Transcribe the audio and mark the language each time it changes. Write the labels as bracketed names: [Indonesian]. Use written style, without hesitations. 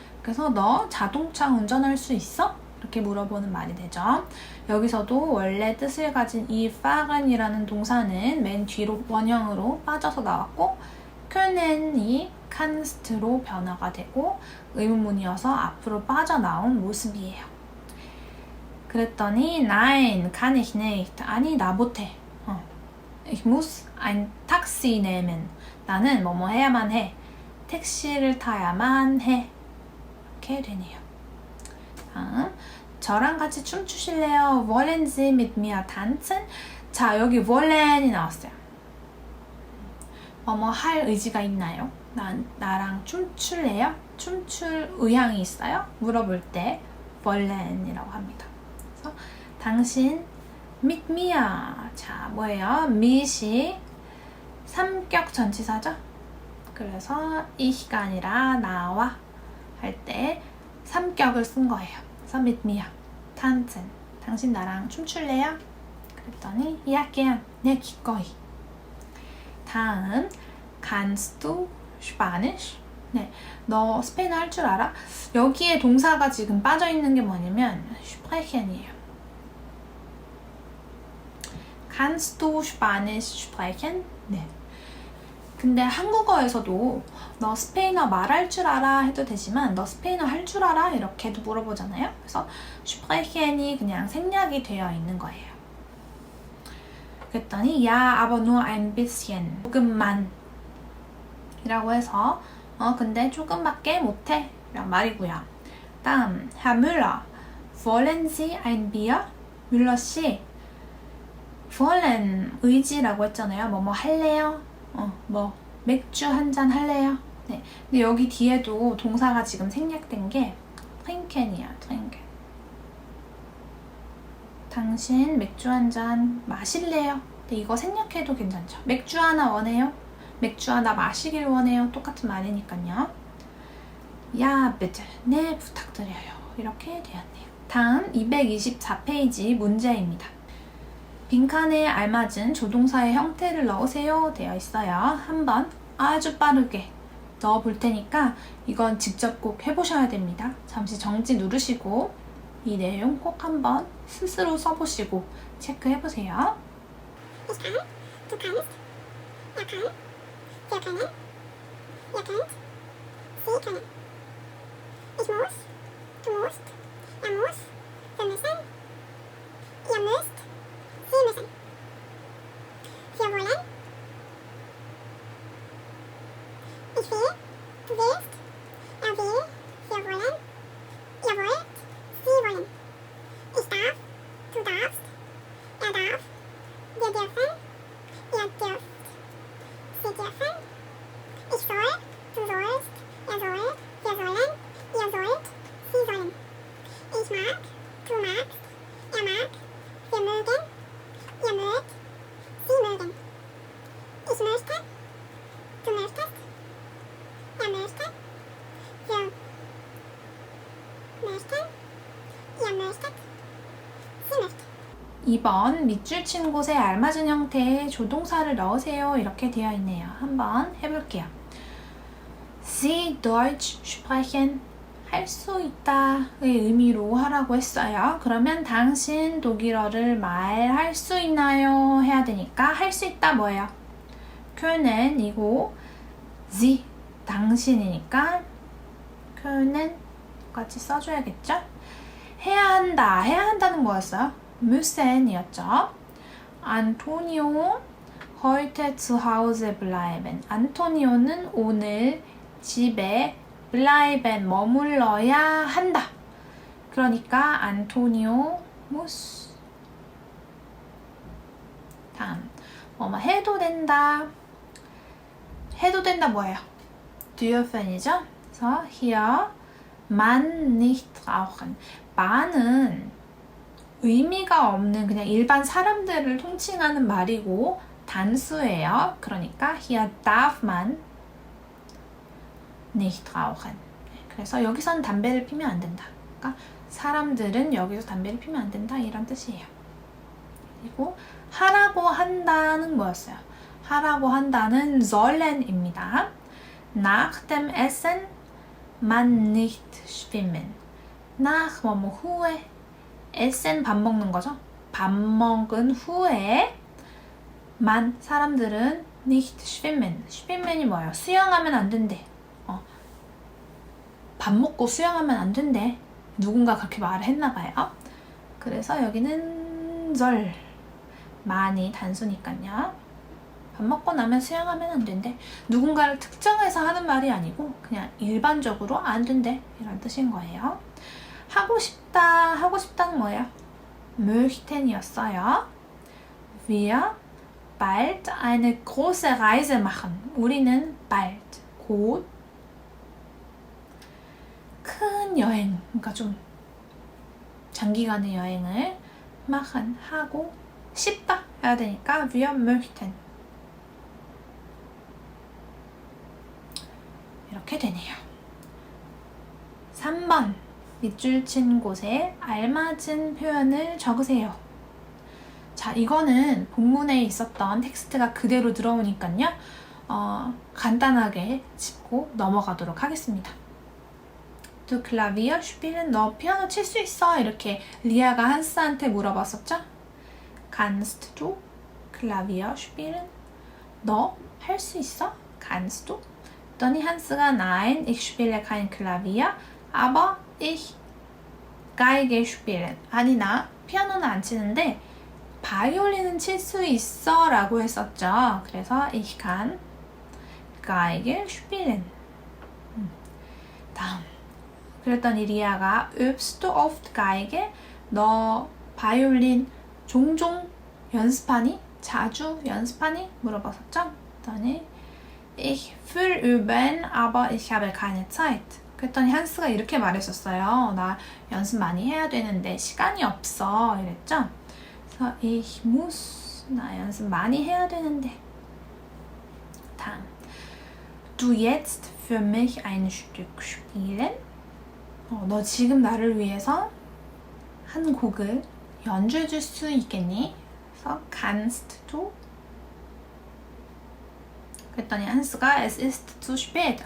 [Korean] 그래서 너 자동차 운전할 수 있어? 이렇게 물어보는 말이 되죠. 여기서도 원래 뜻을 가진 이 fahren이라는 동사는 맨 뒤로 원형으로 빠져서 나왔고 können이 kannst로 변화가 되고 의문문이어서 앞으로 빠져나온 모습이에요. [German] 그랬더니 Nein, kann ich nicht. [Korean] 아니, 나 못해. [German] Ich muss ein Taxi nehmen. [Korean] 나는 뭐뭐 해야만 해. 택시를 타야만 해. 이렇게 되네요. 다음, 저랑 같이 춤추실래요? [German] Wollen Sie mit mir tanzen? [Korean] 자, 여기 wollen이 나왔어요. 뭐뭐 할 의지가 있나요? 나랑 춤출래요? 춤출 의향이 있어요? 물어볼 때 wollen이라고 합니다. 당신 [German] mit mir. [Korean] 자, 뭐예요? mit이 삼격 전치사죠? 그래서 ich가 아니라 나와 할 때 삼격을 쓴 거예요. [German] 그래서 mit mir tanzen. [Korean] 당신 나랑 춤출래요? [German] 그랬더니 ja gern. [Korean] 네, 기꺼이. [German] 다음 kannst du Spanish? [Korean] 네, 너 스페인어 할 줄 알아? 여기에 동사가 지금 빠져있는 게 뭐냐면 sprechen이에요. [German] Kannst du Spanisch sprechen? [Korean] 네. 근데 한국어에서도 너 스페인어 말할 줄 알아 해도 되지만 너 스페인어 할 줄 알아? 이렇게도 물어보잖아요. 그래서 sprechen이 그냥 생략이 되어 있는 거예요. [German] 그랬더니 ja, aber nur ein bisschen. [Korean] 조금만 이라고 해서 근데 조금밖에 못해 이란 말이고요. [German] 다음, Herr Müller, wollen Sie ein Bier? [Korean] 뮬러 씨, wollen 의지라고 했잖아요. 뭐 할래요? 뭐 맥주 한 잔 할래요? 네. 근데 여기 뒤에도 동사가 지금 생략된 게 trinken이야, trinken. 당신 맥주 한 잔 마실래요? 근데 이거 생략해도 괜찮죠. 맥주 하나 원해요? 맥주 하나 마시길 원해요? 똑같은 말이니까요. 야, bitte. 네, 부탁드려요. 이렇게 되었네요. 다음 224페이지 문제입니다. 빈칸에 알맞은 조동사의 형태를 넣으세요 되어 있어요. 한번 아주 빠르게 넣어 볼 테니까 이건 직접 꼭 해보셔야 됩니다. 잠시 정지 누르시고 이 내용 꼭 한번 스스로 써보시고 체크해 보세요. [German] Ich kann, du kannst, er kann, wir können, ihr könnt, sie können. Ich muss, du musst, er muss, wir müssen, ihr müsst, sie müssen. Wir wollen, ich will, du willst, er will, wir wollen, ihr wollt, sie wollen. Ich darf, du darfst, er darf, wir dürfen, ihr dürft, sie dürfen. Ich soll, du sollst, er soll, wir sollen, ihr sollt, sie sollen. Ich mag, du magst, er mag, wir mögen, ihr mögt, sie mögen. Ich möchte, du möchtest, er möchte, wir möchten, ihr möchtet, sie möchte. [Korean] 2번 밑줄 친 곳에 알맞은 형태의 조동사를 넣으세요 이렇게 되어 있네요. 한번 해볼게요. [German] Sie Deutsch sprechen [Korean] 할 수 있다의 의미로 하라고 했어요. 그러면 당신 독일어를 말할 수 있나요? 해야 되니까 할 수 있다 뭐예요? können 이고 Sie 당신이니까 können 같이 써줘야겠죠? 해야 한다. 해야 한다는 뭐였어요? müssen 이었죠. [German] 안토니오 heute zu Hause bleiben. [Korean] 안토니오는 오늘 집에 bleiben 머물러야 한다. 그러니까 안토니오 muss. 다음 뭐뭐 해도 된다. 해도 된다 뭐예요? dürfen이죠. [German] 그래서 hier man nicht rauchen. [Korean] man은 의미가 없는 그냥 일반 사람들을 통칭하는 말이고 단수예요. [German] 그러니까 hier darf man nicht rauchen. [Korean] 그래서 여기선 담배를 피면 안 된다. 그러니까 사람들은 여기서 담배를 피면 안 된다 이런 뜻이에요. 그리고 하라고 한다는 뭐였어요? 하라고 한다는 sollen입니다. [German] Nach dem Essen man nicht schwimmen. [Korean] nach 뭐뭐 후에 essen 밥 먹는 거죠. 밥 먹은 후에 만 사람들은 [German] nicht schwimmen. [Korean] schwimmen이 뭐예요? 수영하면 안 된대. 밥 먹고 수영하면 안 된대. 누군가 그렇게 말을 했나 봐요. 그래서 여기는 soll 많이 단수니까요. 밥 먹고 나면 수영하면 안 된대. 누군가를 특정해서 하는 말이 아니고 그냥 일반적으로 안 된대. 이런 뜻인 거예요. 하고 싶다, 하고 싶다는 뭐예요? möchten이었어요. [German] Wir bald eine große Reise machen. [Korean] 우리는 bald, 곧 큰 여행, 그러니까 좀 장기간의 여행을 machen, 하고 싶다 해야 되니까 [German] wir möchten. [Korean] 이렇게 되네요. 3번 밑줄 친 곳에 알맞은 표현을 적으세요. 자, 이거는 본문에 있었던 텍스트가 그대로 들어오니까요. 간단하게 짚고 넘어가도록 하겠습니다. [German] Du Klavier spielen? [Korean] 너 피아노 칠 수 있어? 이렇게 리아가 한스한테 물어봤었죠? [German] Kannst du Klavier spielen? [Korean] 너 할 수 있어? [German] Kannst du? [Korean] 그랬더니 한스가 [German] Nein, ich spiele kein Klavier, aber ich Geige spielen. [Korean] 아니, 나 피아노는 안 치는데 바이올린은 칠 수 있어 라고 했었죠. [German] 그래서 ich kann Geige spielen. 다음 그랬더니 리아가 übst du oft Geige? [Korean] 너 바이올린 종종 연습하니? 자주 연습하니? 물어봤었죠? [German] 그랬더니 Ich will üben, aber ich habe keine Zeit. [Korean] 그랬더니 한스가 이렇게 말했었어요. 나 연습 많이 해야 되는데 시간이 없어. 이랬죠? 그래서 [German] ich muss, [Korean] 나 연습 많이 해야 되는데. 다음. [German] Du jetzt für mich ein Stück spielen? [Korean] 너 지금 나를 위해서 한 곡을 연주해 줄 수 있겠니? [German] 그래서 kannst du? [Korean] 그랬더니 한스가 [German] Es ist zu spät.